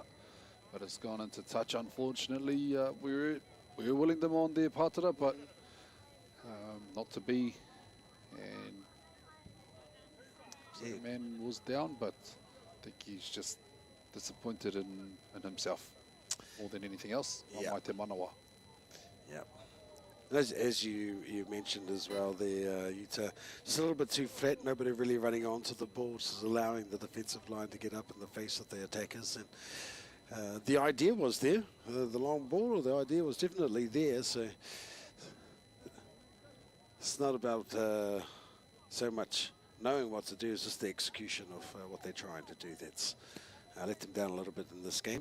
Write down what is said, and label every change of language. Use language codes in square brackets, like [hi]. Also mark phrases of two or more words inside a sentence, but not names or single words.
[en] But it's gone into touch, unfortunately. We were willing them on their Pātara, but not to be. And the man was down, but I think he's just disappointed in himself more than anything else. [mi] Mai te manawa. [en] Yeah. As you mentioned as well there, Utah, just a little bit too flat, nobody really running onto the ball, just allowing the defensive line to get up in the face of the attackers. And the idea was there, the long ball, the idea was definitely there, so it's not about so much knowing what to do, it's just the execution of what they're trying to do that's let them down a little bit in this game.